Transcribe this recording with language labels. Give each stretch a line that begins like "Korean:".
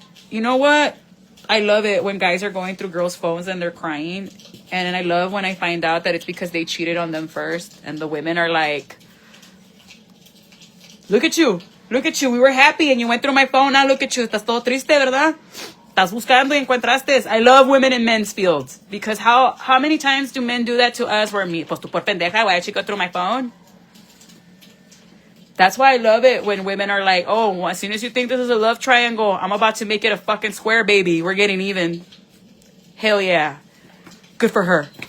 English: You know what? I love it when guys are going through girls' phones and they're crying. And I love when I find out that it's because they cheated on them first. And the women are like, look at you. Look at you. We were happy and you went through my phone. Now look at you.
Spanish: Estás todo triste, ¿verdad? Estás buscando y encontraste.
English: I love women in men's fields. Because how many times do men do that to us where me,
Spanish: pues tú por pendeja,
English: voy a check through my phone? That's why I love it when women are like, oh, as soon as you think this is a love triangle, I'm about to make it a fucking square, baby. We're getting even. Hell yeah. Good for her.